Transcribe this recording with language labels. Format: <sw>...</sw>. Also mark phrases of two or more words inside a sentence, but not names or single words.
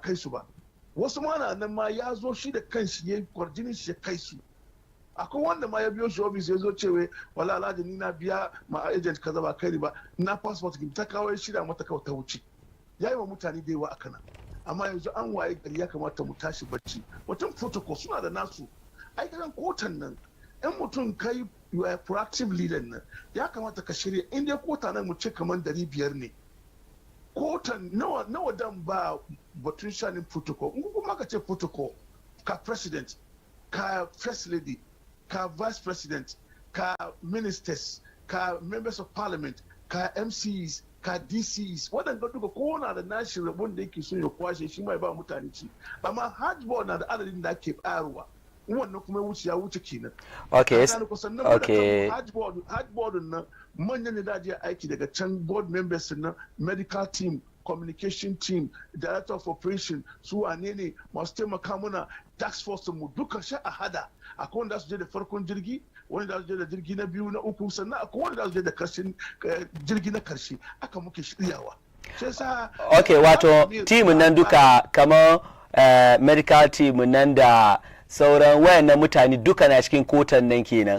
<ha>kai su ba wasu ma na nan ma ya zo shi da kanshi ya kwarjinin shi ya kai su akwai wanda ma ya biyo shi ofis ya zo cewa wala alhaji ni na biya ma agent kaza ba kai ba na passport ta kawo shida mata kawai ta wuce yayi wa mutane da yawa akana amma yanzu an waye gari ya kamata mu tashi bacci mutum protocol suna da nasu ai kan kotan nan in mutum kai</ha> <en>you are proactive leader</en> <ha>nan ya kamata ka shirya in dai kota nan mu ce kamar 500 ne kotan nawa dan ba batun shanin protocol in kuma ka ce protocol ka president ka</ha> <en>first lady</en> <ha>ka</ha> <en>vice president</en> <ha>ka ministers ka</ha> <en>members of parliament</en> <ha>ka MCs ka DCs waɗanda duka kowane da nashi rabon da yake so ya kwashe shi mai ba mutane ci amma hajj board na da adadin da ake bayarwa wannan kuma ya wuce kenan okay hajj board nan manyan ne da je aiki daga can</ha> <en>board members</en> <ha>na</ha> <en>medical team communication team director of operation</en> <ha>su wane ne masu taimaka muna</ha> <en>task force</en> <ha>mu duka sha a hada akwai wanda su je da farkon jirgi wani da su je da jirgi na biyu na uku sannan akwai wanda su je da karshen jirgi na karshe aka muke shiryawa okay wato team nan duka kamar</ha> <en>medical team</en> <ha>nan da sauran wayannan mutane duka na cikin kotan nan kenan</ha>